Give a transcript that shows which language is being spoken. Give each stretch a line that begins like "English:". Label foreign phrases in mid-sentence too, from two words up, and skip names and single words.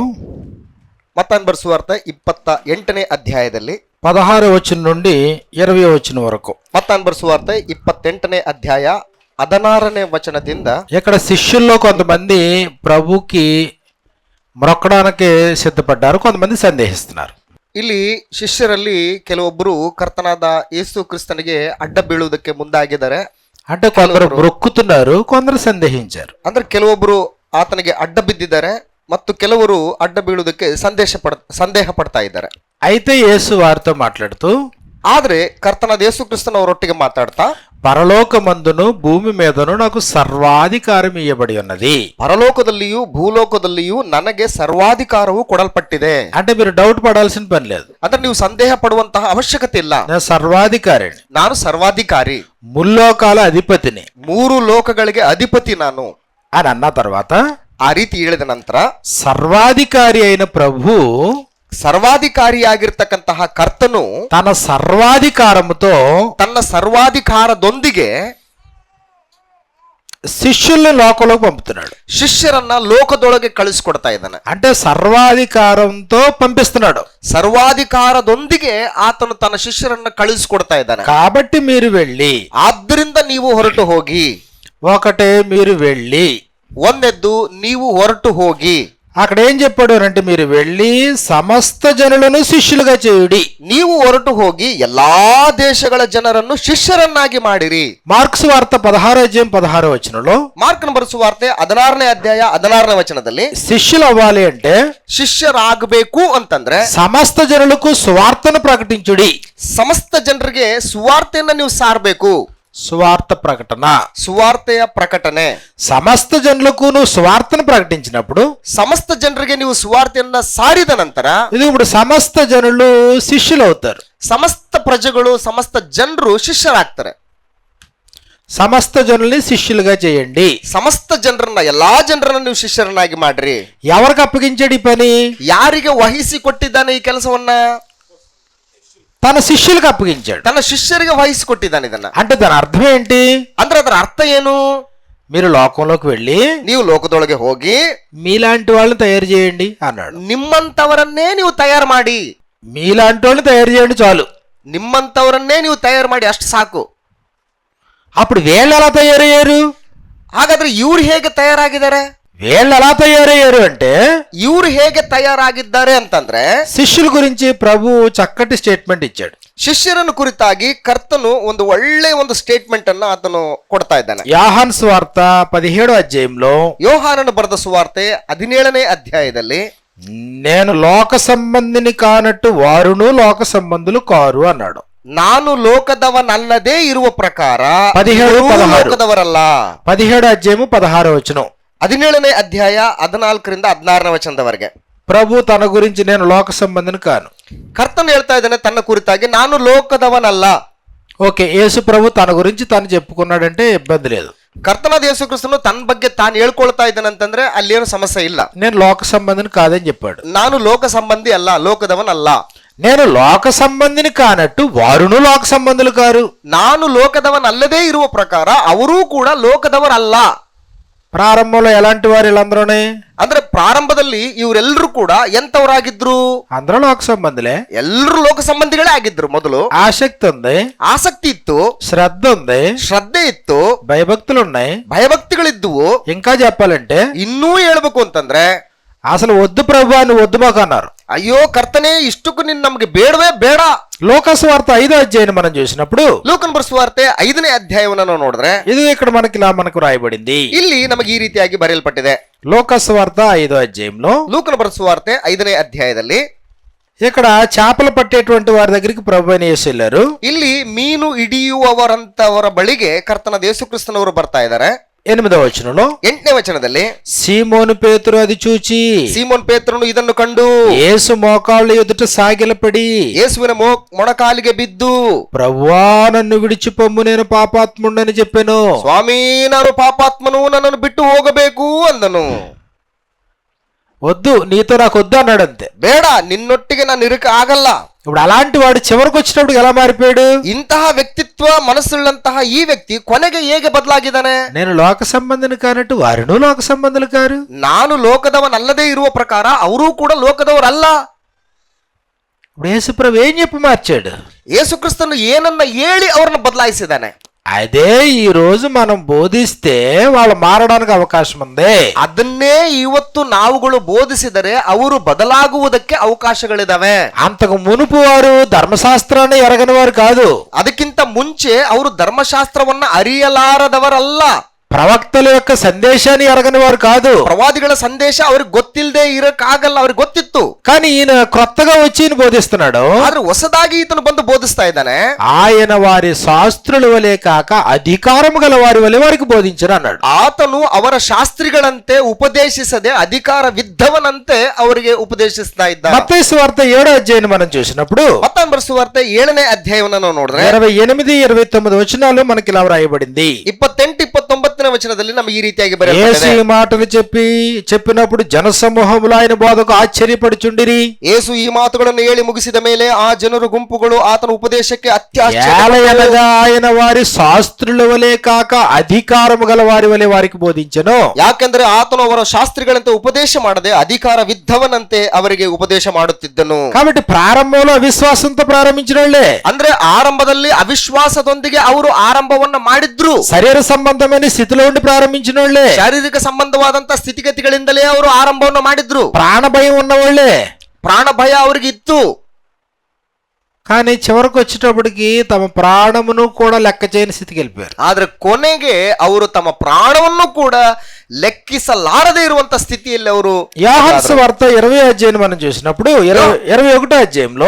Telugu: మత్తయి సువార్త 28ನೇ అధ్యాయದಲ್ಲಿ 16వ వచనం నుండి 20వ వచనం వరకు మత్తయి సువార్త 28ನೇ అధ్యాయ 16ನೇ వచనದಿಂದ ఇక్కడ శిష్యుల్లో కొంతమంది ప్రభుకి మొక్కడానికి సిద్ధపడ్డారు, కొంతమంది సందేహిస్తున్నారు.
Kannada: ಇಲ್ಲಿ ಶಿಷ್ಯರಲ್ಲಿ ಕೆಲವೊಬ್ಬರು ಕರ್ತನಾದ ಯೇಸು ಕ್ರಿಸ್ತನಿಗೆ ಅಡ್ಡ ಬೀಳುವುದಕ್ಕೆ ಮುಂದಾಗಿದ್ದಾರೆ.
Telugu: అంటే కొందరు మొక్కుతున్నారు, కొందరు సందేహించారు.
Kannada: ಅಂದ್ರೆ ಕೆಲವೊಬ್ಬರು ಆತನಿಗೆ ಅಡ್ಡ ಬಿದ್ದಿದ್ದಾರೆ ಮತ್ತು ಕೆಲವರು ಅಡ್ಡ ಬೀಳುವುದಕ್ಕೆ ಸಂದೇಹ ಪಡ್ತಾ ಇದ್ದಾರೆ.
Telugu: అయితే యేసు వారితో మాట్లాడుతూ,
Kannada: ಆದ್ರೆ ಕರ್ತನಾದ ಯೇಸು ಕ್ರಿಸ್ತನವರೊಟ್ಟಿಗೆ ಮಾತಾಡ್ತಾ,
Telugu: పరలోకమందును భూమి మీదను నాకు సర్వాధికారం ఇవ్వబడి ఉన్నది.
Kannada: ಪರಲೋಕದಲ್ಲಿಯೂ ಭೂಲೋಕದಲ್ಲಿಯೂ ನನಗೆ ಸರ್ವಾಧಿಕಾರವು ಕೊಡಲ್ಪಟ್ಟಿದೆ.
Telugu: అంటే మీరు డౌట్ పడాల్సిన పని లేదు.
Kannada: ಅಂದ್ರೆ ನೀವು ಸಂದೇಹ ಪಡುವಂತಹ ಅವಶ್ಯಕತೆ ಇಲ್ಲ.
Telugu: నేను సర్వాధికారిని,
Kannada: ನಾನು ಸರ್ವಾಧಿಕಾರಿ,
Telugu: ముల్లోకాల అధిపతిని
Kannada: 3 ಲೋಕಗಳಿಗೆ ಅಧಿಪತಿ ನಾನು
Telugu: అని అన్న తర్వాత,
Kannada: ಆ ರೀತಿ ಹೇಳಿದ ನಂತರ
Telugu: సర్వాధికారి అయిన ప్రభు
Kannada: ಸರ್ವಾಧಿಕಾರಿಯಾಗಿರ್ತಕ್ಕಂತಹ ಕರ್ತನು
Telugu: తన సర్వాధికారముతో
Kannada: ತನ್ನ ಸರ್ವಾಧಿಕಾರದೊಂದಿಗೆ
Telugu: శిష్యుల్ని లోకంలోకి పంపుతున్నాడు.
Kannada: ಶಿಷ್ಯರನ್ನ ಲೋಕದೊಳಗೆ ಕಳಿಸಿಕೊಡ್ತಾ ಇದ್ದಾನೆ.
Telugu: అంటే సర్వాధికారంతో పంపిస్తున్నాడు.
Kannada: ಸರ್ವಾಧಿಕಾರದೊಂದಿಗೆ ಆತನು ತನ್ನ ಶಿಷ್ಯರನ್ನ ಕಳಿಸಿಕೊಡ್ತಾ ಇದ್ದಾನೆ.
Telugu: కాబట్టి మీరు వెళ్ళి,
Kannada: ಆದ್ದರಿಂದ ನೀವು ಹೊರಟು ಹೋಗಿ,
Telugu: ఒకటే మీరు వెళ్ళి,
Kannada: ಒಂದೆದ್ದು ನೀವು ಹೊರಟು ಹೋಗಿ.
Telugu: అక్కడ ఏం చెప్పాడు అంటే, మీరు వెళ్ళి సమస్త జనులను శిష్యులుగా చేయుడి.
Kannada: ನೀವು ಹೊರಟು ಹೋಗಿ ಎಲ್ಲಾ ದೇಶಗಳ ಜನರನ್ನು ಶಿಷ್ಯರನ್ನಾಗಿ ಮಾಡಿರಿ.
Telugu: మార్క్స్ వార్త 16వ అధ్యాయం 16వ వచనంలో,
Kannada: ಮಾರ್ಕನ ಬರೆಸುವಾರ್ತೆ 16ನೇ ಅಧ್ಯಾಯ 16ನೇ ವಚನದಲ್ಲಿ
Telugu: శిష్యులు అవ్వాలి అంటే
Kannada: ಶಿಷ್ಯರಾಗಬೇಕು ಅಂತಂದ್ರೆ
Telugu: సమస్త జనులకు సువార్తను ప్రకటించుడి.
Kannada: ಸಮಸ್ತ ಜನರಿಗೆ ಸುವಾರ್ತೆಯನ್ನ ನೀವು ಸಾರಬೇಕು.
Telugu: సువార్త ప్రకటన,
Kannada: ಸುವಾರ್ತೆಯ ಪ್ರಕಟಣೆ.
Telugu: సమస్త జనులకు నువ్వు సువార్తను ప్రకటించినప్పుడు,
Kannada: ಸಮಸ್ತ ಜನರಿಗೆ ನೀವು ಸುವಾರ್ತೆಯನ್ನ ಸಾರಿದ ನಂತರ
Telugu: ఇది ఇప్పుడు సమస్త జనులు శిష్యులు అవుతారు.
Kannada: ಸಮಸ್ತ ಪ್ರಜೆಗಳು ಸಮಸ್ತ ಜನರು ಶಿಷ್ಯರಾಗ್ತಾರೆ.
Telugu: సమస్త జనుల్ని శిష్యులుగా చేయండి.
Kannada: ಸಮಸ್ತ ಜನರನ್ನ ಎಲ್ಲಾ ಜನರನ್ನ ನೀವು ಶಿಷ್ಯರನ್ನಾಗಿ ಮಾಡ್ರಿ.
Telugu: ఎవరికి అప్పగించాడు ఈ పని?
Kannada: ಯಾರಿಗೆ ವಹಿಸಿ ಕೊಟ್ಟಿದ್ದಾನೆ ಈ ಕೆಲಸವನ್ನ?
Telugu: తన శిష్యులకు అప్పగించాడు.
Kannada: ತನ್ನ ಶಿಷ್ಯರಿಗೆ ವಹಿಸಿ ಕೊಟ್ಟಿದ್ದಾನೆ ಇದನ್ನ.
Telugu: అంటే దాని అర్థం ఏంటి?
Kannada: ಅಂದ್ರೆ ಅದರ ಅರ್ಥ ಏನು?
Telugu: మీరు లోకంలోకి వెళ్ళి
Kannada: ನೀವು ಲೋಕದೊಳಗೆ ಹೋಗಿ
Telugu: మీలాంటి వాళ్ళని తయారు చేయండి అన్నాడు.
Kannada: ನಿಮ್ಮಂತವರನ್ನೇ ನೀವು ತಯಾರು ಮಾಡಿ.
Telugu: మీలాంటి వాళ్ళని తయారు చేయండి చాలు.
Kannada: ನಿಮ್ಮಂತವರನ್ನೇ ನೀವು ತಯಾರು ಮಾಡಿ, ಅಷ್ಟು ಸಾಕು.
Telugu: అప్పుడు వీళ్ళు ఎలా తయారయ్యారు?
Kannada: ಹಾಗಾದ್ರೆ ಇವ್ರು ಹೇಗೆ ತಯಾರಾಗಿದ್ದಾರೆ?
Telugu: వీళ్ళు ఎలా తయారయ్యారు అంటే,
Kannada: ಇವ್ರು ಹೇಗೆ ತಯಾರಾಗಿದ್ದಾರೆ ಅಂತಂದ್ರೆ,
Telugu: శిష్యుల గురించి ప్రభు చక్కటి స్టేట్మెంట్ ఇచ్చాడు.
Kannada: ಶಿಷ್ಯರನ್ನು ಕುರಿತಾಗಿ ಕರ್ತನು ಒಂದು ಒಳ್ಳೆ ಒಂದು ಸ್ಟೇಟ್ಮೆಂಟ್ ಅನ್ನ ಆತನು ಕೊಡ್ತಾ ಇದ್ದಾನೆ.
Telugu: యోహాను సువార్త 17వ అధ్యాయంలో,
Kannada: ಯೋಹಾನನು ಬರೆದ ಸುವಾರ್ತೆ 17ನೇ ಅಧ್ಯಾಯದಲ್ಲಿ,
Telugu: నేను లోక సంబంధిని కానట్టు వారును లోక సంబంధులు కారు అన్నాడు.
Kannada: ನಾನು ಲೋಕದವನಲ್ಲದೇ ಇರುವ ಪ್ರಕಾರ
Telugu: 17, 16.
Kannada: ಲೋಕದವರಲ್ಲ.
Telugu: 17వ అధ్యాయము 16వ వచనం.
Kannada: 17ನೇ ಅಧ್ಯಾಯ 14ರಿಂದ 16ನೇ ವಚನದವರೆಗೆ
Telugu: ప్రభు తన గురించి నేను లోక సంబంధిని కాను.
Kannada: ಕರ್ತನು ಹೇಳ್ತಾ ಇದ್ದಾನೆ ತನ್ನ ಕುರಿತಾಗಿ, ನಾನು ಲೋಕದವನಲ್ಲ.
Telugu: ఓకే, యేసు ప్రభు తన గురించి తను చెప్పుకున్నాడంటే ఇబ్బంది లేదు.
Kannada: ಕರ್ತನಾದ ಯೇಸು ಕ್ರಿಸ್ತನು ತನ್ನ ಬಗ್ಗೆ ತಾನು ಹೇಳ್ಕೊಳ್ತಾ ಇದ್ದಾನೆ ಅಂತಂದ್ರೆ ಅಲ್ಲೇನು ಸಮಸ್ಯೆ ಇಲ್ಲ.
Telugu: నేను లోక సంబంధిని కాదని చెప్పాడు.
Kannada: ನಾನು ಲೋಕ ಸಂಬಂಧಿ ಅಲ್ಲ, ಲೋಕದವನಲ್ಲ.
Telugu: నేను లోక సంబంధిని కానట్టు వారును లోక సంబంధులు కారు.
Kannada: ನಾನು ಲೋಕದವನಲ್ಲದೇ ಇರುವ ಪ್ರಕಾರ ಅವರೂ ಕೂಡ ಲೋಕದವರಲ್ಲ.
Telugu: ప్రారంభంలో ఎలాంటి వారు వీళ్ళందరూనే?
Kannada: ಅಂದ್ರೆ ಪ್ರಾರಂಭದಲ್ಲಿ ಇವರೆಲ್ಲರೂ ಕೂಡ ಎಂತವರಾಗಿದ್ರು?
Telugu: అందరూ లోక సంబంధులే.
Kannada: ಎಲ್ಲರೂ ಲೋಕ ಸಂಬಂಧಿಗಳೇ ಆಗಿದ್ರು. ಮೊದಲು
Telugu: ఆసక్తి ఉంది,
Kannada: ಆಸಕ್ತಿ ಇತ್ತು,
Telugu: శ్రద్ధ ఉంది,
Kannada: ಶ್ರದ್ಧೆ ಇತ್ತು,
Telugu: భయభక్తులు ఉన్నాయి.
Kannada: ಭಯಭಕ್ತಿಗಳಿದ್ದುವು.
Telugu: ఇంకా చెప్పాలంటే
Kannada: ಇನ್ನೂ ಹೇಳ್ಬೇಕು ಅಂತಂದ್ರೆ,
Telugu: అసలు వద్దు ప్రభు అని వద్దు మాకు అన్నారు.
Kannada: ಅಯ್ಯೋ ಕರ್ತನೇ, ಇಷ್ಟಕ್ಕೂ ನೀನ್ ನಮ್ಗೆ ಬೇಡವೇ ಬೇಡ.
Telugu: లోకాసు వార్త 5వ అధ్యాయం మనం చూసినప్పుడు,
Kannada: ಲೋಕನ ಬರೆಸುವಾರ್ತೆ 5ನೇ ಅಧ್ಯಾಯವನ್ನು ನಾವು ನೋಡಿದ್ರೆ,
Telugu: ఇది ఇక్కడ మనకు రాయబడింది.
Kannada: ಇಲ್ಲಿ ನಮಗೆ ಈ ರೀತಿಯಾಗಿ ಬರೆಯಲ್ಪಟ್ಟಿದೆ.
Telugu: లోకాసు వార్త 5వ అధ్యాయంలో,
Kannada: ಲೋಕನ ಬರೆಸುವಾರ್ತೆ 5ನೇ ಅಧ್ಯಾಯದಲ್ಲಿ
Telugu: ఇక్కడ చేపలు పట్టేటువంటి వారి దగ్గరికి ప్రభు అయిన యేసు వెళ్ళారు.
Kannada: ಇಲ್ಲಿ ಮೀನು ಹಿಡಿಯುವವರಂತವರ ಬಳಿಗೆ ಕರ್ತನಾದ ಯೇಸು ಕ್ರಿಸ್ತನವರು ಬರ್ತಾ ಇದ್ದಾರೆ.
Telugu: 8వ వచనంలో,
Kannada: 8ನೇ ವಚನದಲ್ಲಿ,
Telugu: సీమోను పేతురు అది చూచి
Kannada: ಸೀಮೋನ್ ಪೇತ್ರನು ಇದನ್ನು ಕಂಡು
Telugu: యేసు మోకాళ్ళ ఎదుట సాగిలపడి
Kannada: ಯೇಸುವಿನ ಮೊಣಕಾಲಿಗೆ ಬಿದ್ದು,
Telugu: ప్రభువా నన్ను విడిచిపొమ్ము, నేను పాపాత్ముడని చెప్పాను.
Kannada: ಸ್ವಾಮಿ, ನಾನು ಪಾಪಾತ್ಮನು, ನನ್ನನ್ನು ಬಿಟ್ಟು ಹೋಗಬೇಕು ಅಂದನು.
Telugu: వద్దు, నీతో నాకు వద్దు అన్నాడు. అంతే.
Kannada: ಬೇಡ, ನಿನ್ನೊಟ್ಟಿಗೆ ನಾನು ಇರಕ್ಕೆ ಆಗಲ್ಲ.
Telugu: ఇప్పుడు అలాంటి వాడు చివరికి వచ్చినప్పుడు ఎలా మారిపోయాడు?
Kannada: ಇಂತಹ ವ್ಯಕ್ತಿತ್ವ ಮನಸ್ಸುಳ್ಳಂತಹ ಈ ವ್ಯಕ್ತಿ ಕೊನೆಗೆ ಹೇಗೆ ಬದಲಾಗಿದ್ದಾನೆ?
Telugu: నేను లోక సంబంధిని కానట్టు వారును లోక సంబంధులు కారు.
Kannada: ನಾನು ಲೋಕದವನಲ್ಲದೆ ಇರುವ ಪ್ರಕಾರ ಅವರೂ ಕೂಡ ಲೋಕದವರಲ್ಲ.
Telugu: ఇప్పుడు యేసుప్రభు ఏం చెప్పి మార్చాడు?
Kannada: ಯೇಸು ಕ್ರಿಸ್ತನು ಏನನ್ನ ಹೇಳಿ ಅವ್ರನ್ನ ಬದಲಾಯಿಸಿದ್ದಾನೆ.
Telugu: అదే ఈ రోజు మనం బోధిస్తే వాళ్ళు మారడానికి అవకాశం ఉంది.
Kannada: ಅದನ್ನೇ ಇವತ್ತು ನಾವುಗಳು ಬೋಧಿಸಿದರೆ ಅವರು ಬದಲಾಗುವುದಕ್ಕೆ ಅವಕಾಶಗಳಿದಾವೆ.
Telugu: అంతకు మునుపు వారు ధర్మశాస్త్రాన్ని ఎరగని వారు కాదు.
Kannada: ಅದಕ್ಕಿಂತ ಮುಂಚೆ ಅವರು ಧರ್ಮಶಾಸ್ತ್ರವನ್ನ ಅರಿಯಲಾರದವರಲ್ಲ.
Telugu: ప్రవక్తల యొక్క సందేశాన్ని ఎరగని వారు కాదు.
Kannada: ಪ್ರವಾದಿಗಳ ಸಂದೇಶ ಅವ್ರಿಗೆ ಗೊತ್ತಿಲ್ಲದೆ ಇರಕ್ಕಾಗಲ್ಲ, ಅವ್ರಿಗೆ ಗೊತ್ತಿತ್ತು.
Telugu: కానీ ఈయన కొత్తగా వచ్చి ఈయన బోధిస్తున్నాడు.
Kannada: ಆದ್ರೆ ಹೊಸದಾಗಿ ಈತನು ಬಂದು ಬೋಧಿಸ್ತಾ ಇದ್ದಾನೆ.
Telugu: ఆయన వారి శాస్త్రుల వలె కాక అధికారము గల వారి వలె వారికి బోధించరు అన్నాడు.
Kannada: ಆತನು ಅವರ ಶಾಸ್ತ್ರಿಗಳಂತೆ ಉಪದೇಶಿಸದೆ ಅಧಿಕಾರವಿದ್ದವನಂತೆ ಅವರಿಗೆ ಉಪದೇಶಿಸ್ತಾ ಇದ್ದಾನೆ.
Telugu: మత్తయి సువార్త 7వ అధ్యాయాన్ని మనం చూసినప్పుడు
Kannada: ಮತ್ತಾಂಬರ ಸುವಾರ್ತೆ 7ನೇ ಅಧ್ಯಾಯವನ್ನು ನಾವು ನೋಡಿದ್ರೆ
Telugu: 28, 29 వచనాలు మనకి ఇలా వ్రాయబడింది.
Kannada: 28, 29ನೇ ವಚನದಲ್ಲಿ ನಮಗೆ ಈ ರೀತಿಯಾಗಿ
Telugu: యేసు
Kannada: ಬರೆಯಲ್ಪಟ್ಟಿದೆ.
Telugu: ఈ మాటలు చెప్పినప్పుడు జనసమూహములు ఆయన బోధకు ఆశ్చర్యపడుచుండిరి.
Kannada: ಯೇಸು ಈ ಮಾತುಗಳನ್ನು ಹೇಳಿ ಮುಗಿಸಿದ ಮೇಲೆ ಆ ಜನರು ಗುಂಪುಗಳು ಆತನ ಉಪದೇಶಕ್ಕೆ
Telugu: ఏలయనగా ఆయన వారి శాస్త్రుల వలె కాక అధికారము గల వారి వలె వారికి బోధించెను.
Kannada: ಯಾಕೆಂದ್ರೆ ಆತನು ಅವರ ಶಾಸ್ತ್ರಿಗಳಂತೆ ಉಪದೇಶ ಮಾಡದೆ ಅಧಿಕಾರವಿದ್ದವನಂತೆ ಅವರಿಗೆ ಉಪದೇಶ ಮಾಡುತ್ತಿದ್ದನು.
Telugu: కాబట్టి ప్రారంభంలో అవిశ్వాసంతో ప్రారంభించిన వాళ్ళే,
Kannada: ಅಂದ್ರೆ ಆರಂಭದಲ್ಲಿ ಅವಿಶ್ವಾಸದೊಂದಿಗೆ ಅವರು ಆರಂಭವನ್ನ ಮಾಡಿದ್ರು.
Telugu: శరీర సంబంధమైన స్థితిలో ఉండి ప్రారంభించిన వాళ్ళే,
Kannada: ಶಾರೀರಿಕ ಸಂಬಂಧವಾದಂತ ಸ್ಥಿತಿಗತಿಗಳಿಂದಲೇ ಅವರು ಆರಂಭವನ್ನು ಮಾಡಿದ್ರು.
Telugu: ప్రాణ భయం ఉన్నవాళ్లే.
Kannada: ಪ್ರಾಣ ಭಯ ಅವ್ರಿಗೆ ಇತ್ತು.
Telugu: కానీ చివరికి వచ్చేటప్పటికి తమ ప్రాణమును కూడా లెక్క చేయని స్థితికి వెళ్ళిపోయారు.
Kannada: ಆದ್ರೆ ಕೊನೆಗೆ ಅವರು ತಮ್ಮ ಪ್ರಾಣವನ್ನು ಕೂಡ ಲೆಕ್ಕಿಸಲಾರದೆ ಇರುವಂತ ಸ್ಥಿತಿಯಲ್ಲಿ ಅವರು.
Telugu: యోహాను సువార్త 20వ అధ్యాయాన్ని మనం చూసినప్పుడు 21వ అధ్యాయంలో